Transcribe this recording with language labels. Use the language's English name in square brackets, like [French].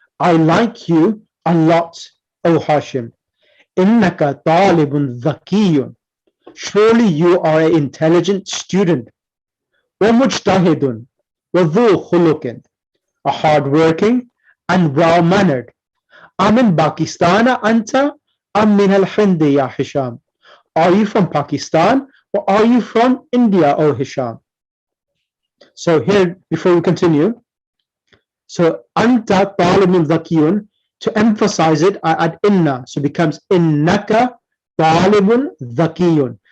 [English] I like you a lot, O Hashim. [Arabic] إنك طالب ذكي. [English] Surely you are an intelligent student. [Arabic] ومجتهد وذو خلق. [English] A hardworking and well-mannered. [Arabic] أمن باكستان أنت أم من الهند يا هشام? [English] Are you from Pakistan or are you from India, O Hisham? So here, before we continue, so [Arabic] anta talibun zakiyun, [English] to emphasize it, I add inna, so it becomes [Arabic] innaka talibun zakiyun.